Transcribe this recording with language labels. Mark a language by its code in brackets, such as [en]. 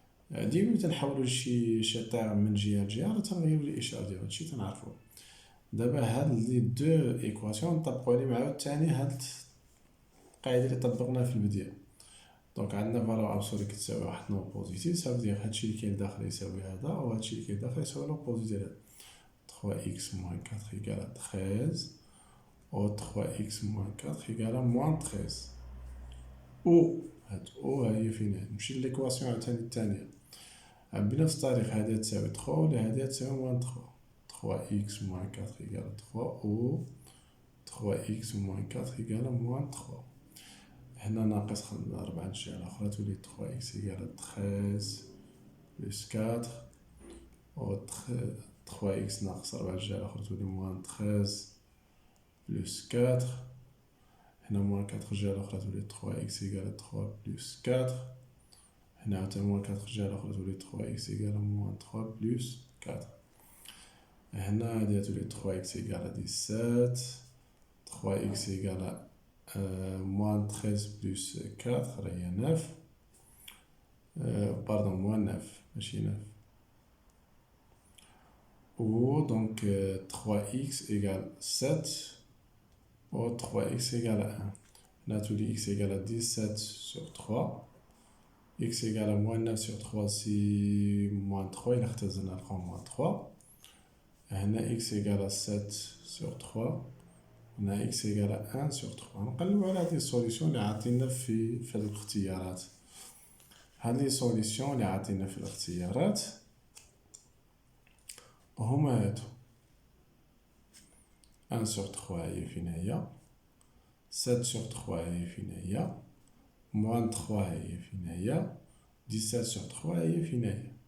[ar] ديما ملي تنحولو شي طيغ من جهة لجهة راه تنغيرو الإشارة ديالو، هادشي تنعرفوه. دابا هاد لي دو إيكواسيون نطبقو عليهم عاوتاني هاد القاعدة اللي طبقناها في البداية. دونك عندنا فالور ابسولي كتساوي واحد نومبر بوزيتيف، سافودير هادشي اللي كاين داخل يساوي هذا، وهادشي اللي كاين داخل يساوي لوبوزي ديال هذا. [fr] 3x moins 4 égale 13 و 3x moins 4 égale moins 13. [ar] او هاد او هي فين هاد نمشي ليكواسيون عاوتاني الثانية بنفس الطريقة، هادي تساوي 3 و هادي تساوي موان 3. [fr] 3x moins 4 égale 3 و 3x moins 4 égale moins 3. [ar] هنا ناقص 4 الجهة الأخرى تولي 3x égale 13 plus 4 و 3x ناقص 4 الجهة الأخرى تولي moins 13 plus 4. هنا moins 4 الجهة الأخرى تولي 3x égale 3 plus 4. هنا عاوتاني moins 4 الجهة الأخرى تولي 3x égale moins 3 plus 4. هنا هادي تولي 3x égale 17. [fr] 3x égale moins 13 plus 4 [ar] راه هي 9. [fr] باردون moins 9 ماشي 9. و دونك 3x égale 7 و 3x égale 1. هنا تولي x égale 17 sur 3. x égale moins 9 sur 3 c'est moins 3 [ar] إلا اختزلنا نلقاو [fr] moins 3. هنا x égale 7 sur 3. هنا x égale 1 sur 3. [ar] نقلبو على هاد لي سوليسيون اللي عاطينا في هاد الاختيارات. هاد لي سوليسيون اللي عاطينا في الاختيارات هما هادو. 1 sur 3 هي فين هي، 7 sur 3 هي فين هي، moins 3 هي فين هي، 17 sur 3 هي فين هي.